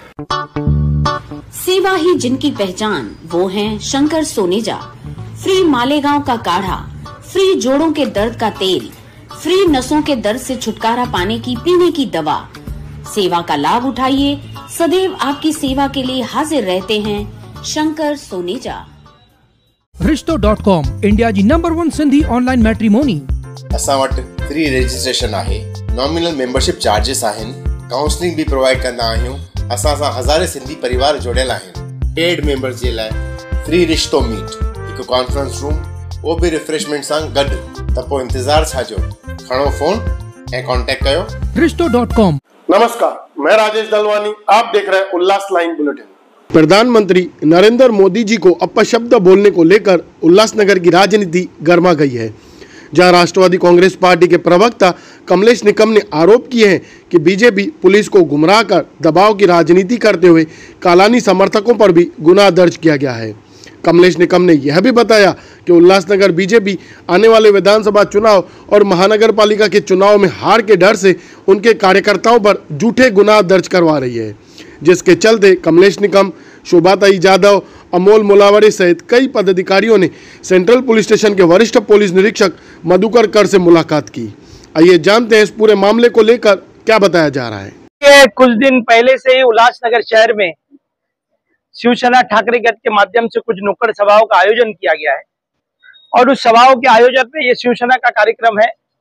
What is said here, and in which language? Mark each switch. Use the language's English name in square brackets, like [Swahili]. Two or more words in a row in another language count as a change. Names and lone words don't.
[Hindi] सेवा ही जिनकी पहचान, वो हैं शंकर सोनेजा। फ्री मालेगांव का काढ़ा, फ्री जोड़ों के दर्द का तेल, फ्री नसों के दर्द से छुटकारा पाने की पीने की दवा। सेवा का लाभ उठाइए, सदैव आपकी सेवा के लिए हाजिर रहते हैं शंकर सोनेजा। [Sindhi] रिश्तो.com, इंडिया जी नंबर 1 सिंधी [English] online matrimony. [Sindhi] असां वटि [English] free registration [Sindhi] आहे, [English] nominal membership charges [Sindhi] आहिनि, काउंसलिंग भी प्रोवाइड कंदा आहियूं। असां सां हज़ारे सिंधी परिवार जुड़ियल आहिनि। [English] paid members [Sindhi] जे लाइ फ्री रिश्तो मीट, हिकु [English] conference room, [Hindi] वो भी [Sindhi] रिफ्रेशमेंट सां गॾु। त पोइ इंतज़ार छा जो, खणो फोन ऐं कांटेक्ट कयो। रिश्तो.com। [Hindi] नमस्कार, मैं राजेश दलवानी, आप देख रहे हैं उल्लास लाइन बुलेटिन। प्रधानमंत्री नरेंद्र मोदी जी को अपशब्द बोलने को लेकर उल्लासनगर की राजनीति गर्मा गई है, जहां राष्ट्रवादी कांग्रेस पार्टी के प्रवक्ता कमलेश निकम ने आरोप किए हैं कि बीजेपी पुलिस को गुमराह कर दबाव की राजनीति करते हुए कालानी समर्थकों पर भी गुनाह दर्ज किया गया है। कमलेश निकम ने यह भी बताया कि उल्लासनगर बीजेपी आने वाले विधानसभा चुनाव और महानगर पालिका के चुनाव में हार के डर से उनके कार्यकर्ताओं पर झूठे गुनाह दर्ज करवा रही है, जिसके चलते कमलेश निकम, शोभाताई जाधव, अमोल मुलावरे सहित कई पदाधिकारियों ने सेंट्रल पुलिस स्टेशन के वरिष्ठ पुलिस निरीक्षक मधुकर कर से मुलाकात की। आइए जानते हैं इस पूरे मामले को लेकर क्या बताया जा रहा है। कुछ दिन पहले से ही उल्लासनगर शहर में शिवसेना ठाकरे गठ के माध्यम से कुछ नुक्कड़ सभाओं का आयोजन किया गया है और उस सभाओं के आयोजन में ये शिवसेना का कार्यक्रम है।